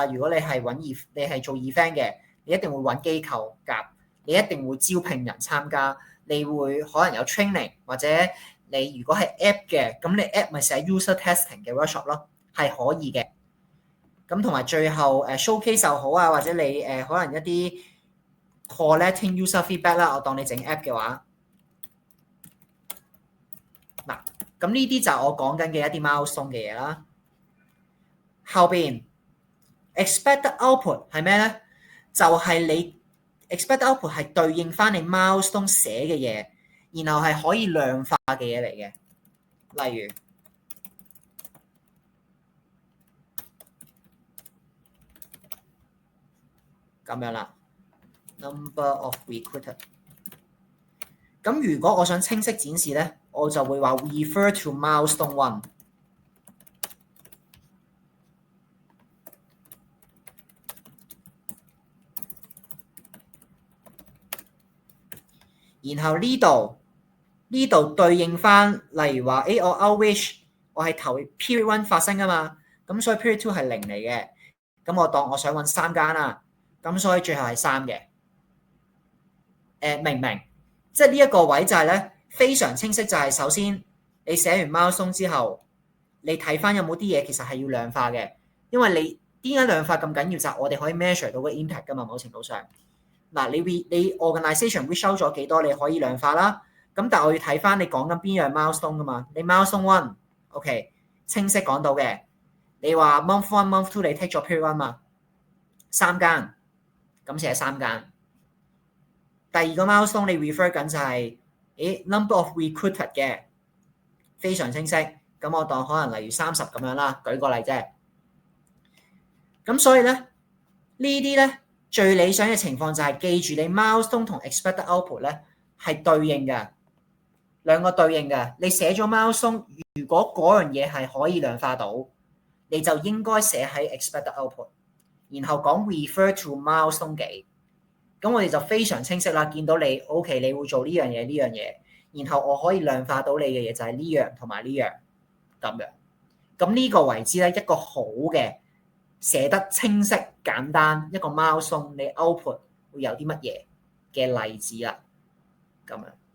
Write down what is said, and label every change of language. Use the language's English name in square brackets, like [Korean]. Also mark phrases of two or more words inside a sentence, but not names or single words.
[Cantonese] 如果你係你係做 event 嘅，你一定會揾機構夾，你一定會招聘人參加，你會可能有 training，或者你如果係 app 嘅，咁你 app 咪寫 [English] user testing [Cantonese] 嘅 workshop 咯，係可以嘅。咁同埋最後showcase 就好啊，或者你可能一啲 [English] collecting user feedback [Cantonese] 啦，我當你整 app 嘅話，嗱，咁呢啲就係我講緊嘅一啲 milestone 嘅嘢啦。後邊 [English] expected output [Cantonese] 係咩咧？就係你 [English] expected output [Cantonese] 係對應翻你 milestone 寫嘅嘢，然後係可以量化嘅嘢嚟嘅。例如咁樣啦。 [English] Number of recruited。 [Cantonese] 咁如果我想清晰展示咧，我就會話 [English] refer to milestone 1。 [Cantonese] 然後呢度對應翻，例如話，我 outreach 我係頭 period 1發生噶嘛，咁所以 period 2係0嚟嘅。咁我當我想揾3間啦，咁所以最後係3嘅。明唔明？即係呢一個位就係咧非常清晰，就係首先你寫完 milestone 之後，你睇翻有冇啲嘢其實係要量化嘅，因為你點解量化咁緊要就係我哋可以 measure 到個 impact 噶嘛，某程度上。嗱，你 [English] organisation reach out [Cantonese] 咗幾多，你可以量化啦。咁但係我要睇翻你講緊邊樣 milestone 噶嘛？你 [English] milestone one， [Cantonese] OK，清晰講到嘅。你話 [English] month one month two [Cantonese] 你 take 咗 [English] period one [Cantonese] 嘛？3間，咁寫3間。第二個 milestone 你 refer 緊就係、 [English] number of recruited [Cantonese] 嘅，非常清晰。咁我當可能例如30咁樣啦，舉個例啫。咁所以咧，呢啲咧最理想嘅情況就係記住你 milestone 同 [English] expected output [Cantonese] 咧係對應嘅，兩個對應嘅。你寫咗 milestone，如果嗰樣嘢係可以量化到，你就應該寫喺 [English] expected output， [Cantonese] 然後講 [English] refer to milestone [Cantonese] 幾。咁我哋就非常清晰啦，見到你 OK，你會做呢樣嘢呢樣嘢，然後我可以量化到你嘅嘢就係呢樣同埋呢樣咁樣。咁呢個為之咧一個好嘅寫得清晰簡單一個 milestone，你 output 會有啲乜嘢嘅例子啦，咁樣。